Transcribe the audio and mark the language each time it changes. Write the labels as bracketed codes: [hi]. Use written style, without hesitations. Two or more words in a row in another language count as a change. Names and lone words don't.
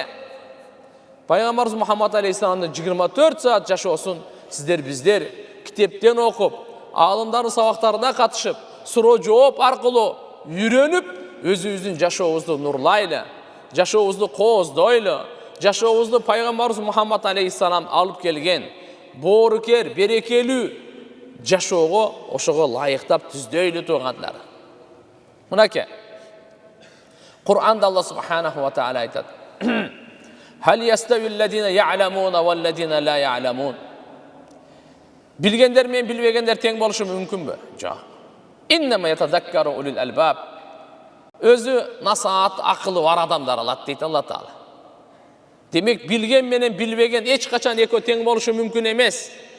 [ky] Пайгамбарыбыз Мухаммад алейхиссаламдын 24 саат жашоосун биздер китептен окуп, аалымдардын сабактарына катышып, суроо жооп аркылуу үйрөнүп, өзүбүздүн жашообузду нурлайлы, жашообузду кооздойлу, жашообузду Пайгамбарыбыз Мухаммад алейхиссалам алып келген боорукер, берекелүү жашоого ошого лайыктап түздөйлү туугандар. Мынаке, Кур'анда Алла [ar] سبحانه وتعالى [ky] айтат: [ar] هل يستوي الذين يعلمون والذين لا يعلمون. [ky] Билгендер менен билбегендер тең болушу мүмкүнбү? Жок. [ar] إنما يتذكر أولو الألباب. [ky] Өзү насаат, акылы бар адамдар алат дейт Алла таала. Демек билген менен билбеген эч качан экөө тең болушу мүмкүн эмес.